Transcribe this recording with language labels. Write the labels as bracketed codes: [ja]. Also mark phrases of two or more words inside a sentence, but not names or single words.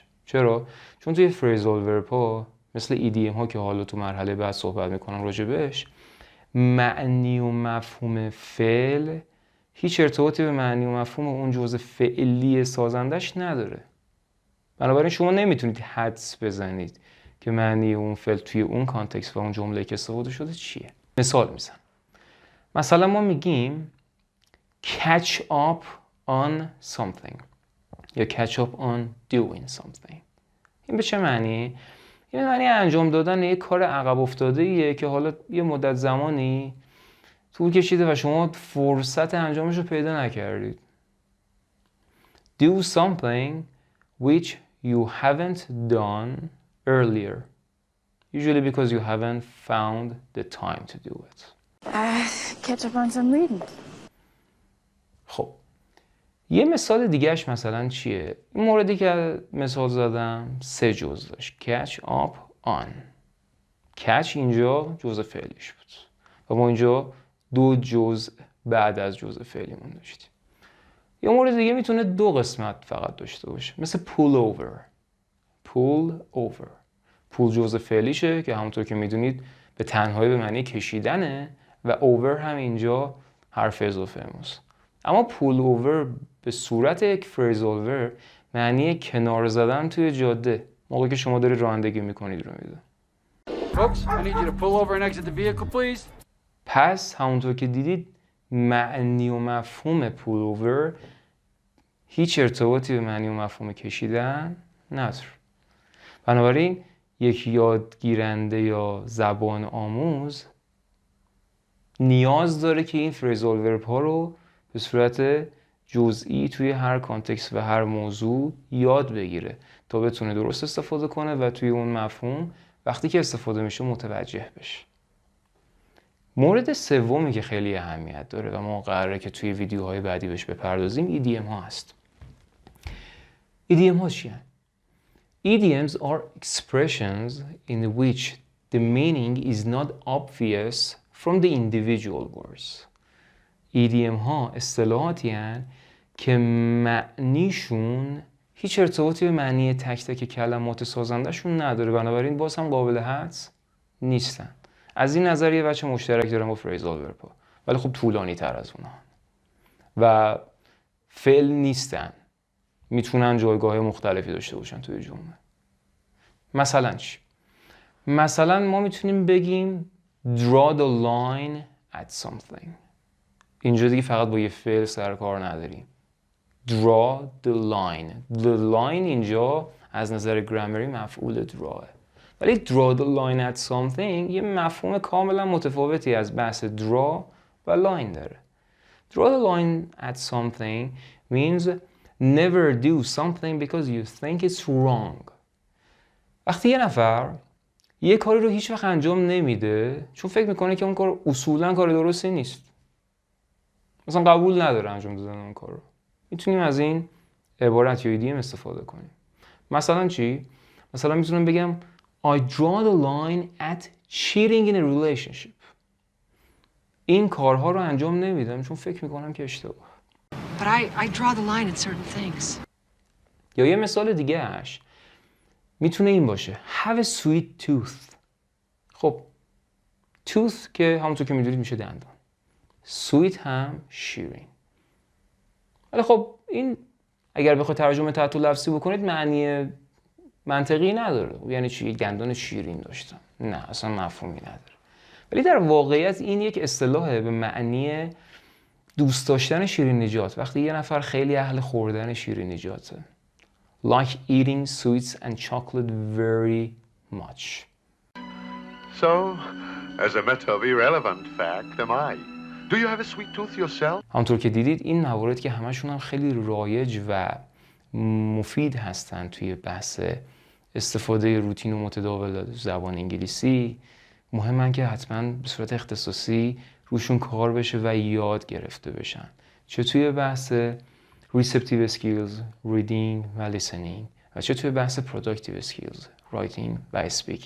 [fa] چرا؟ چون توی [en] phrasal verb [fa] ها مثل EDM ها که حالا تو مرحله بعد صحبت میکنم راجبش، معنی و مفهوم فعل هیچ ارتباطی به معنی و مفهوم اون جزء فعلی سازندش نداره. بنابراین شما نمیتونید حدس بزنید که معنی اون فعل توی اون کانتکست و اون جمله که استفاده شده چیه. مثال میزنم. مثلا ما میگیم [en] catch up on something یا catch up on doing something. [fa] این به چه معنی؟ این معنی انجام دادن یک کار عقب افتاده ایه که حالا یه مدت زمانی طول کشیده و شما فرصت انجامش رو پیدا نکردید. [en] Do something which you haven't done earlier. Usually because you haven't found the time to do it. Catch up on some reading. [fa] خب یه مثال دیگهش مثلا چیه؟ این موردی که مثال زدم 3 جزء داشت. [en] Catch up on. [fa] catch اینجا جزء فعلیش بود و ما اینجا 2 جزء بعد از جزء فعلیمون داشتیم. یه مورد دیگه میتونه 2 قسمت فقط داشته باشه، مثل [en] pull over. pull over. [fa] pull جزء فعلیشه که همونطور که میدونید به تنهایی به معنی کشیدنه و over هم اینجا حرف اضافه ماست. اما [en] pull over [fa] به صورت یک [en] phrasal verb [fa] معنی کنار زدن توی جاده موقعی که شما دارید رانندگی میکنید رو میده. [en] Folks, I need you to pull over and exit the vehicle, please. [fa] پس همونطور که دیدید معنی و مفهوم [en] pull over [fa] هیچ ارتباطی به معنی و مفهوم کشیدن نداره. بنابراین یک یادگیرنده یا زبان آموز نیاز داره که این [en] phrasal verb [fa] ها رو به صورت جزئی توی هر کانتکست و هر موضوع یاد بگیره تا بتونه درست استفاده کنه و توی اون مفهوم وقتی که استفاده میشه متوجه بشه. مورد سومی که خیلی اهمیت داره و ما قراره که توی ویدیوهای بعدی بهش بپردازیم EDM ها هست. EDM ها چیه؟ [en] EDMs are expressions in which the meaning is not obvious from the individual words. [fa] EDM ها اصطلاحاتی هستند که معنیشون هیچ ارتباطی به معنی تک تک کلمات سازندشون نداره، بنابراین باز هم قابل حدس نیستن. از این نظر یه بچه مشترک دارم با [en] phrasal verb [fa] ها، ولی خب طولانی تر از اونها و فعل نیستن، میتونن جایگاه مختلفی داشته باشن توی جمله. مثلا چی؟ مثلا ما میتونیم بگیم [en] draw the line at something. [fa] اینجا دیگه فقط با یه فعل سر کار نداریم. [en] draw the line. The line [fa] اینجا از نظر گرامری مفعول drawه. ولی [en] draw the line at something [fa] یه مفهوم کاملا متفاوتی از بحث draw و line داره. [en] Draw the line at something means never do something because you think it's wrong. [fa] وقتی یه نفر یه کاری رو هیچ وقت انجام نمیده چون فکر میکنه که اون کار اصولا کار درستی نیست، مثلا قبول نداره انجام دادن اون کار رو، میتونیم از این عبارت یا ایدیم استفاده کنیم. مثلا چی؟ مثلا میتونم بگم [en] I draw the line at cheating in a relationship. [fa] این کارها رو انجام نمیدم چون فکر میکنم که اشتباه. [en] but I draw the line at certain things. [fa] یا یه مثال دیگه اش میتونه این باشه [en] have a sweet tooth. [fa] خب tooth که همونطور که میدونید میشه دندان، sweet هم شیرین. ولی خب این اگر بخواد ترجمه تحت لفظی بکنید معنی منطقی نداره. یعنی چی؟ یک دندان شیرین داشتم؟ نه اصلا مفهومی نداره. ولی در واقعیت این یک اصطلاحه به معنی دوست داشتن شیرینیجات. وقتی یه نفر خیلی اهل خوردن شیرینیجاته، [en] like eating sweets and chocolate very much. So, as a matter of irrelevant fact, am I. Do you have a sweet tooth yourself? [fa] همونطور که دیدید این موارد که همشون هم خیلی رایج و مفید هستن توی بحث استفاده روتین و متداول زبان انگلیسی، مهمن که حتما به صورت اختصاصی روشون کار بشه و یاد گرفته بشن، چه توی بحث [en] receptive skills reading [fa] و listening و چه توی بحث [en] productive skills writing [fa] و speaking.